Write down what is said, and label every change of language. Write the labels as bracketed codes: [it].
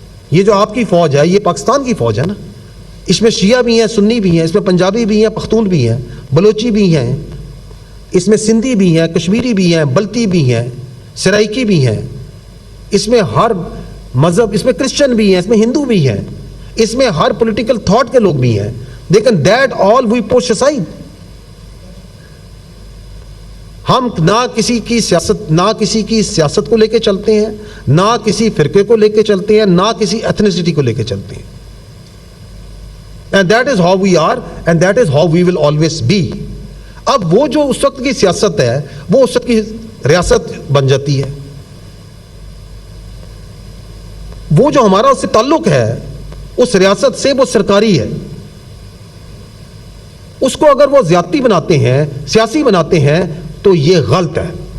[ur] یہ جو آپ کی فوج ہے یہ پاکستان کی فوج ہے نا, اس میں شیعہ بھی ہیں, سنی بھی ہیں, اس میں پنجابی بھی ہیں, پختون بھی ہیں, بلوچی بھی ہیں, اس میں سندھی بھی ہیں, کشمیری بھی ہیں, بلتی بھی ہیں, سرائکی بھی ہیں, اس میں ہر مذہب, اس میں کرسچن بھی ہیں, اس میں ہندو بھی ہیں, اس میں ہر پولیٹیکل تھاٹ کے لوگ بھی ہیں. [en] لیکن that all we push aside. [ur] ہم نہ کسی کی سیاست کو لے کے چلتے ہیں, نہ کسی فرقے کو لے کے چلتے ہیں, نہ کسی ایتھنیسٹی کو لے کے چلتے ہیں. [en] And that is how we are and that is how we will always be. [ur] اب وہ جو اس وقت کی سیاست ہے وہ اس وقت کی ریاست بن جاتی ہے. وہ جو ہمارا اس سے تعلق ہے اس ریاست سے وہ سرکاری ہے. اس کو اگر وہ زیادتی بناتے ہیں, سیاسی بناتے ہیں تو یہ غلط ہے.